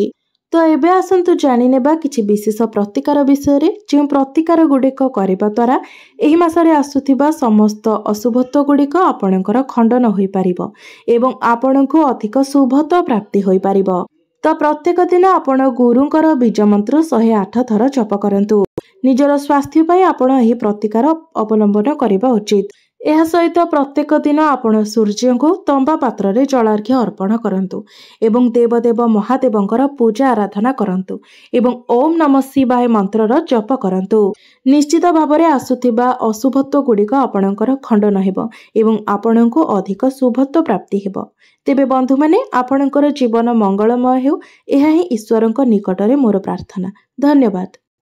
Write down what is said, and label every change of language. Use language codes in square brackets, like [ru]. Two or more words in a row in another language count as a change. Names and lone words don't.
[or] ତ ଏବେ ଆସନ୍ତୁ ଜାଣି ନେବା କିଛି ବିଶେଷ ପ୍ରତିକାର ବିଷୟ ରେ ଯେ ପ୍ରତିକାର ଗୁଡ଼ିକ କରିବା ଦ୍ୱାରା ଏହି ମାସରେ ଆସୁଥିବା ସମସ୍ତ ଅଶୁଭତ୍ୱ ଗୁଡ଼ିକ ଆପଣଙ୍କର ଖଣ୍ଡନ ହୋଇ ପାରିବ ଏବଂ ଆପଣଙ୍କୁ ଅଧିକ ଶୁଭତ୍ୱ ପ୍ରାପ୍ତି ହୋଇ ପାରିବ। ତ ପ୍ରତ୍ୟେକ ଦିନ ଆପଣ ଗୁରୁଙ୍କର ବୀଜ ମନ୍ତ୍ର 108 ଥର ଜପ କରନ୍ତୁ। ନିଜର ସ୍ୱାସ୍ଥ୍ୟ ପାଇଁ ଆପଣ ଏହି ପ୍ରତିକାର ଅବଲମ୍ବନ କରିବା ଉଚିତ। ଏହା ସହିତ ପ୍ରତ୍ୟେକ ଦିନ ଆପଣ ସୂର୍ଯ୍ୟ କୁ ତମ୍ବା ପାତ୍ର ରେ ଜଳାର୍ଘ୍ୟ ଅର୍ପଣ କରନ୍ତୁ ଏବଂ ଦେବଦେବ ମହାଦେବଙ୍କର ପୂଜା ଆରାଧନା କରନ୍ତୁ ଏବଂ देवदेव महादेवंकर पूजा आराधना करंतु एवं [sa] ओम नमः शिवाय [or] ମନ୍ତ୍ରର ଜପ କରନ୍ତୁ। ନିଶ୍ଚିତ ଭାବରେ ଆସୁଥିବା ଅଶୁଭତ୍ୱ ଗୁଡ଼ିକ ଆପଣଙ୍କର ଖଣ୍ଡନ ହେବ ଏବଂ ଆପଣଙ୍କୁ ଅଧିକ ଶୁଭତ୍ୱ ପ୍ରାପ୍ତି ହେବ। ତେବେ ବନ୍ଧୁ ମାନେ ଆପଣଙ୍କର ଜୀବନ ମଙ୍ଗଳମୟ ହେଉ ଏହା ହିଁ ଈଶ୍ୱରଙ୍କ ନିକଟରେ ମୋର ପ୍ରାର୍ଥନା। ଧନ୍ୟବାଦ।